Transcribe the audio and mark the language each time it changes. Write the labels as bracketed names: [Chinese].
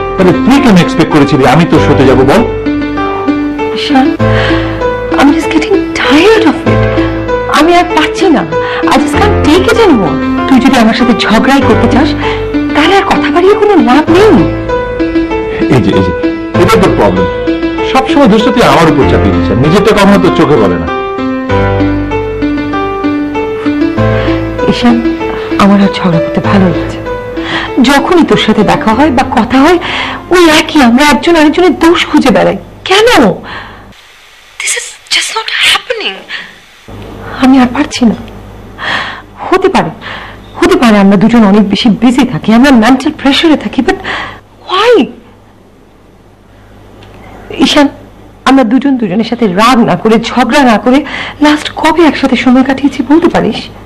[Bangla] তাহলে তুই কেন এক্সপেক্ট করেছিলি আমি তোর সাথে যাবো বল? [English] Ishan, I'm just getting tired of it. [Bangla] আমি আর পারছি না। [English] I just can't take it anymore. [Bangla] তুই যদি আমার সাথে ঝগড়াই করতে চাস তাহলে আর কথা বাড়িয়ে কোনো লাভ নেই। এই যে এটাই তোর প্রবলেম। সবসময় দোষটা তুই আমার উপর চাপিয়ে দিচ্ছিস, নিজেরটা কখনো তোর চোখে বলে না। ঈশান, আমার আর ঝগড়া করতে ভালো লাগছে। যখনই তোর সাথে দেখা হয় বা কথা হয় ওই একই আমরা একজন আরেকজনের দোষ খুঁজে বেড়াই। কেন? [English] This is just not happening. [Bangla] আমি আর পারছি না। হতে পারে আমরা দুজন অনেক বেশি বিজি থাকি, আমরা মেন্টাল প্রেসারে থাকি, বাট why? ঈশান, আমরা দুজন দুজনের সাথে রাগ না করে, ঝগড়া না করে লাস্ট কবে একসাথে সময় কাটিয়েছি বলতে পারিস?